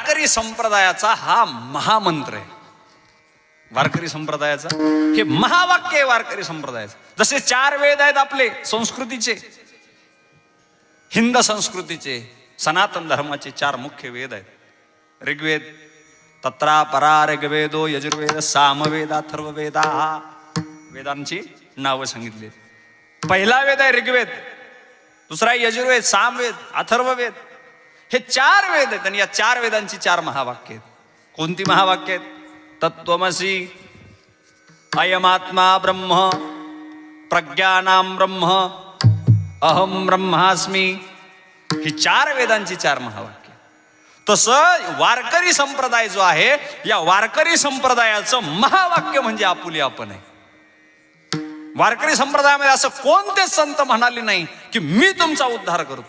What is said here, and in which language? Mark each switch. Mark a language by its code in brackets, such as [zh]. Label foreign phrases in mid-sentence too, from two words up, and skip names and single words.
[mr] संप्रदायाचा हा महामंत्र आहे. वारकरी संप्रदायाचा हे महावाक्य आहे वारकरी संप्रदायाचं. जसे 4 वेद आहेत आपले संस्कृतीचे, हिंद संस्कृतीचे, सनातन धर्माचे 4 मुख्य वेद आहेत. ऋग्वेद, [sa] तत्रा परा ऋग्वेदो, [mr] यजुर्वेद, सामवेद, अथर्ववेद. हा वेदांची नावं सांगितली. पहिला वेद आहे ऋग्वेद, दुसरा यजुर्वेद, सामवेद, अथर्ववेद. हे 4 वेद आहेत आणि या 4 वेदांची 4 महावाक्य आहेत. कोणती महावाक्य आहेत? [sa] तत्त्वमसि, अयमात्मा ब्रह्म, प्रज्ञानां ब्रह्म, अहम ब्रह्मास्मी. [mr] ही 4 वेदांची 4 महावाक्य. तसं वारकरी संप्रदाय जो आहे, या वारकरी संप्रदायाचं महावाक्य म्हणजे आपुले आपण आहे. वारकरी संप्रदायामध्ये असं कोणतेच संत म्हणाले नाही की मी तुमचा उद्धार करतो.